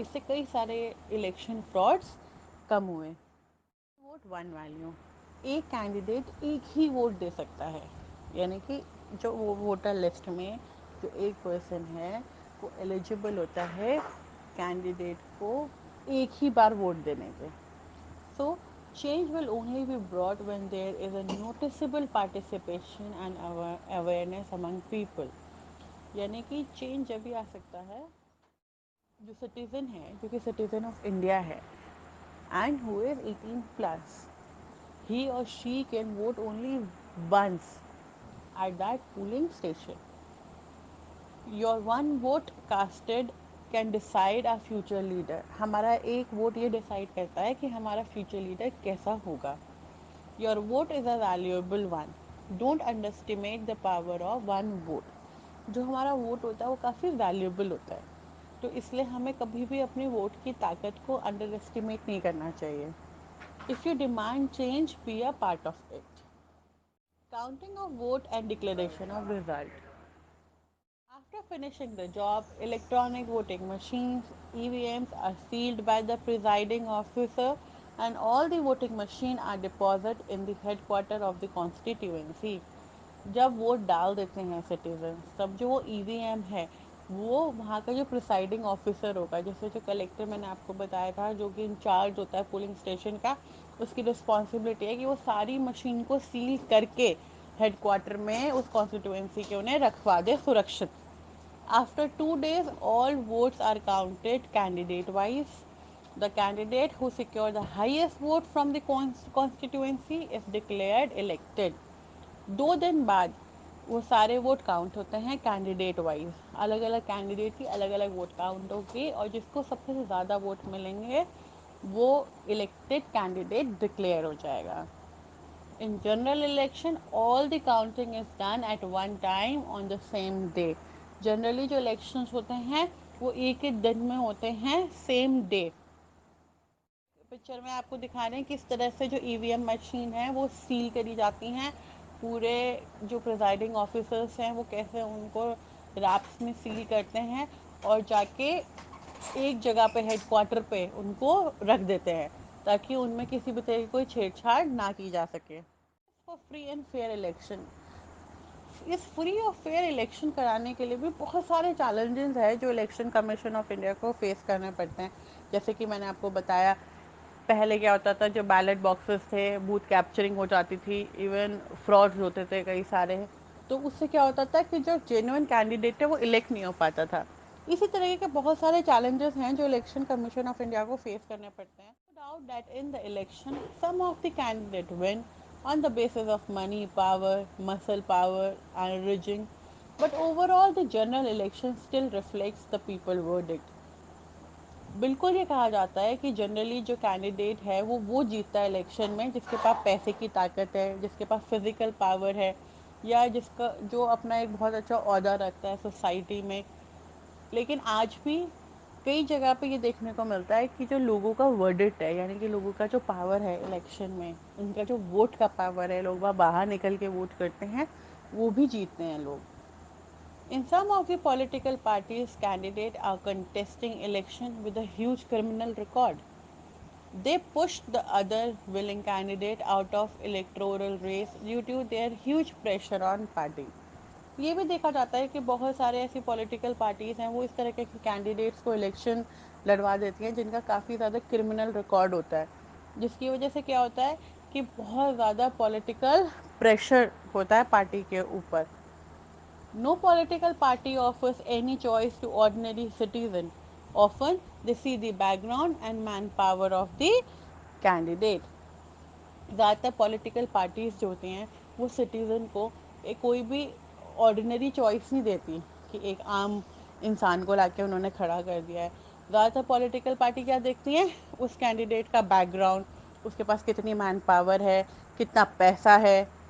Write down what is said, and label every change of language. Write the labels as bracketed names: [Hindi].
[Urdu] اس سے کئی سارے الیکشن فراڈس کم ہوئے. ووٹ ون ویلیو, ایک کینڈیڈیٹ ایک ہی ووٹ دے سکتا ہے, یعنی کہ جو ووٹر لسٹ میں جو ایک پرسن ہے وہ ایلیجبل ہوتا ہے کینڈیڈیٹ کو ایک ہی بار ووٹ دینے کے. [English] So change will only be brought when there is a noticeable participation and awareness among people. [Urdu] یعنی کہ چینج جبھی آ سکتا ہے جو سٹیزن ہے, جو کہ سٹیزن آف انڈیا ہے [English] and who is 18 plus, he or she can vote only once at that polling station. Your one vote casted can decide our future leader. [Urdu] ہمارا ایک ووٹ یہ ڈیسائیڈ کرتا ہے کہ ہمارا فیوچر لیڈر کیسا ہوگا. [English] Your vote is a valuable one. Don't underestimate the power of one vote. [Urdu] جو ہمارا ووٹ ہوتا ہے وہ کافی ویلیوبل ہوتا ہے, تو اس لیے ہمیں کبھی بھی اپنے ووٹ کی طاقت کو انڈر ایسٹیمیٹ نہیں کرنا چاہیے. [English] If you demand change, be a part of it. Counting of vote and declaration of result. After finishing the job, electronic voting machines (EVMs) are sealed by the presiding officer and all the voting machines are deposited in the headquarters of the constituency. [Urdu] جب vote ڈال دیتے ہیں citizens, تب جو وہ ای وی M ہے وہ وہاں کا جو پریسائڈنگ آفیسر ہوگا, جیسے جو کلیکٹر میں نے آپ کو بتایا تھا جو کہ انچارج ہوتا ہے پولنگ اسٹیشن کا, اس کی رسپانسبلٹی ہے کہ وہ ساری مشین کو سیل کر کے ہیڈ کوارٹر میں اس کانسٹیٹوئنسی کے انہیں رکھوا دے سرکشت. [English] After 2 days, all votes are counted candidate wise. The candidate who secured the highest vote from the constituency is declared elected. [Urdu] 2 دن بعد وہ سارے ووٹ کاؤنٹ ہوتے ہیں کینڈیڈیٹ وائز, الگ الگ کینڈیڈیٹ کی الگ الگ ووٹ کاؤنٹ ہوگی, اور جس کو سب سے زیادہ ووٹ ملیں گے وہ الیکٹڈ کینڈیڈیٹ ڈکلیئر ہو جائے گا. [English] In general election, all the counting is done at one time on the same day. [Urdu] Generally جو الیکشنز ہوتے ہیں وہ ایک ہی دن میں ہوتے ہیں, سیم ڈے. پکچر میں آپ کو دکھا رہے ہیں کس طرح سے جو ای وی ایم مشین ہے وہ سیل کری جاتی ہیں. پورے جو پریزائڈنگ آفیسرس ہیں وہ کیسے ان کو ریپس میں سیل کرتے ہیں اور جا کے ایک جگہ پہ ہیڈ کوارٹر پہ ان کو رکھ دیتے ہیں تاکہ ان میں کسی بھی طرح کی کوئی چھیڑ چھاڑ نہ کی جا سکے. For free and fair election, اس free اور فیئر الیکشن کرانے کے لیے بھی بہت سارے چیلنجز ہیں جو الیکشن کمیشن آف انڈیا کو فیس کرنے پڑتے ہیں. جیسے کہ میں نے آپ کو بتایا، پہلے کیا ہوتا تھا، جو بیلٹ باکسز تھے بوتھ کیپچرنگ ہو جاتی تھی، ایون فراڈز ہوتے تھے کئی سارے. تو اس سے کیا ہوتا تھا کہ جو جینوئن کینڈیڈیٹ ہے وہ الیکٹ نہیں ہو پاتا تھا. اسی طرح کے بہت سارے چیلنجز ہیں جو الیکشن کمیشن آف انڈیا کو فیس کرنے پڑتے ہیں. [English] No doubt that in the election, some of the candidates win on the basis of money, power, muscle power, and rigging. But overall, the general election still reflects the people verdict. [Urdu] بالکل یہ کہا جاتا ہے کہ generally جو candidate ہے وہ جیتتا ہے الیکشن میں جس کے پاس پیسے کی طاقت ہے، جس کے پاس فزیکل پاور ہے، یا جس کا جو اپنا ایک بہت اچھا عہدہ رکھتا ہے سوسائٹی میں. لیکن آج بھی کئی جگہ پہ یہ دیکھنے کو ملتا ہے کہ جو لوگوں کا ورڈٹ ہے، یعنی کہ لوگوں کا جو پاور ہے الیکشن میں، ان کا جو ووٹ کا پاور ہے، لوگ وہاں باہر نکل کے ووٹ کرتے ہیں، وہ بھی جیتتے ہیں لوگ. [English] In some of the political parties, candidates are contesting election with a huge criminal record. They pushed the other willing candidate out of electoral race due to their huge pressure on party. [Urdu] یہ بھی دیکھا جاتا ہے کہ بہت سارے ایسی political parties ہیں وہ اس طرح کے کینڈیڈیٹس کو الیکشن لڑوا دیتی ہیں جن کا کافی زیادہ کرمنل ریکارڈ ہوتا ہے، جس کی وجہ سے کیا ہوتا ہے کہ بہت زیادہ پولیٹیکل پریشر ہوتا ہے پارٹی کے اوپر. [English] No political party offers any choice to ordinary citizen. Often they see the background and manpower of the candidate. [Urdu] زیادہ تر پولیٹیکل پارٹیز جو ہوتی ہیں وہ سٹیزن کو کوئی بھی آرڈینری چوائس نہیں دیتی کہ ایک عام انسان کو لا کے انہوں نے کھڑا کر دیا ہے. زیادہ تر پولیٹیکل پارٹی کیا دیکھتی ہیں؟ اس کینڈیڈیٹ کا بیک گراؤنڈ، اس کے پاس کتنی مین پاور ہے، کتنا پیسہ ہے.